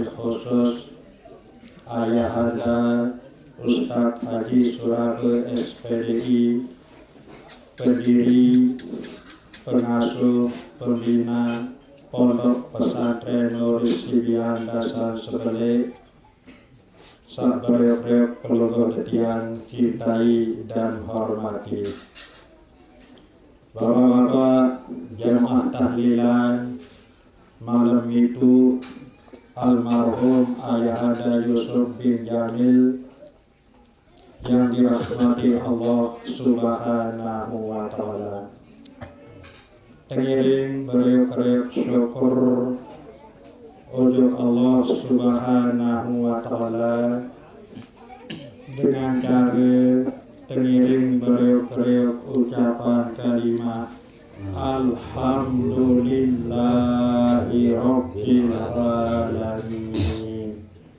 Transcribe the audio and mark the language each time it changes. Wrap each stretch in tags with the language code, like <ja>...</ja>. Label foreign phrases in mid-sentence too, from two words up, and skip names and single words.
<id>khusus Ayahanda Ustadz Haji Surabe SPDI, pendiri, pengasuh, pembina Pondok Pesantren Nur Sibian Dasar Sebele,</id> <sas>sabareyok-reyok keluarga</sas> <id>yang cintai dan hormati. Bapak-bapak jamaah tahlilan, malam itu almarhum Ayahanda Yusuf bin Jamil yang dirahmati Allah</id> <ar>Subhanahu wa Ta'ala,</ar> <sas>tengiring beriuk-riuk</sas> <id>syukur untuk Allah</id> <ar>Subhanahu wa Ta'ala</ar> <id>dengan cara</id> <sas>tengiring beriuk-riuk</sas> <id>ucapan kalimat</id> <ar>Alhamdulillahi Rabbil Alamin.</ar>